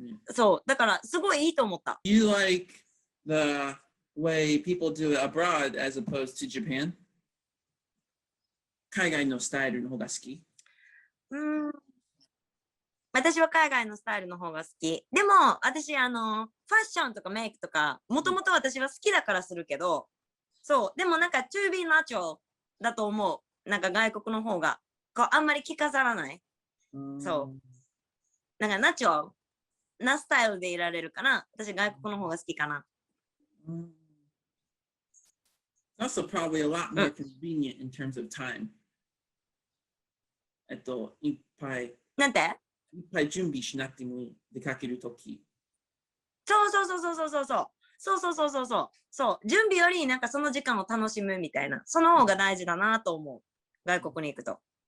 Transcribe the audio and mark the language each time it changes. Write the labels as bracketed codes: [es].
[ja] そう。だから、すごいいいと思った。 [en] You like the way people do it abroad as opposed to Japan? [ja] 海外のスタイルの方が好き？私は海外のスタイルの方が好き。でも、私、ファッションとかメイクとか、もともと私は好きだからするけど、そう。でもなんか、 [en] to be natural [ja] だと思う。なんか外国の方が。こう、あんまり着飾らない。そう。なんか、ナチュラルなスタイルでいられるから、私、外国の方が好きかな。 [en] Also probably a lot more convenient in terms of time. [ja] いっぱい準備しなくてもいい。出かけるとき。そう。準備よりなんかその時間を楽しむみたいな。その方が大事だなと思う。外国に行くと。